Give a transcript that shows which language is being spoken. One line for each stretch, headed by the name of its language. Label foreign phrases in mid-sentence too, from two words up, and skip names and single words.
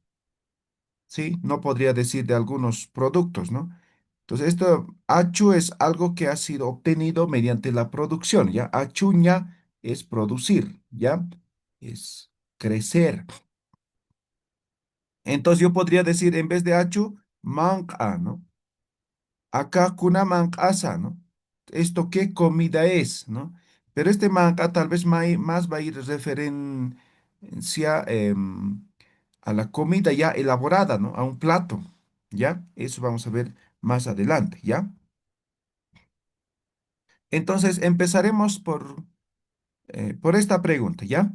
Spanish: Sí, no podría decir de algunos productos, ¿no? Entonces, esto, achu es algo que ha sido obtenido mediante la producción, ¿ya? Achuña es producir, ¿ya? Es crecer. Entonces, yo podría decir, en vez de achu, manca, ¿no?
Aymara: Acá kuna mancasa,
Spanish: ¿no? ¿Esto qué comida es, ¿no? Pero este manca tal vez más va a ir referencia a la comida ya elaborada, ¿no? A un plato, ¿ya? Eso vamos a ver más adelante, ¿ya? Entonces empezaremos por esta pregunta, ¿ya?